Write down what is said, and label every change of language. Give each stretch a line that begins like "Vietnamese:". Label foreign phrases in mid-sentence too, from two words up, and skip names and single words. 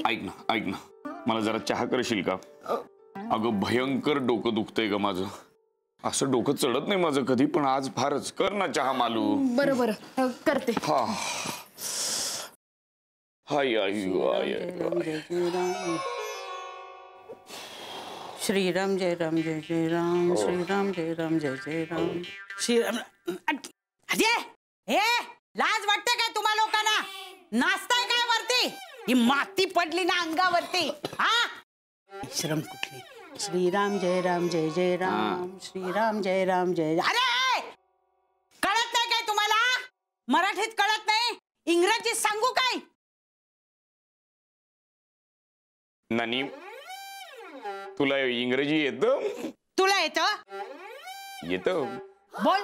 Marathi: ऐक ना मला जरा चहा करशील का. अगं भयंकर डोकं दुखतंय ग माझं. असं डोकं चढत नाही माझं कधी पण आज फारच. कर ना चहा मालू. बरं बरं करते. हा हाय आई श्रीराम जय राम जय जय राम. श्रीराम जय राम जय जय राम. श्रीराम. हे लाज वाटते काय तुम्हा लोकांना. नाचताय काय वरती. ही माती पडली ना अंगावरती. हा श्रम कुठली. श्रीराम जय राम जय जय राम. श्रीराम जय राम जय. अरे कळत नाही काय तुम्हाला. मराठीत कळत नाही इंग्रजीत सांगू काय. नानी तुला इंग्रजी येतं. तुला येतं. बोल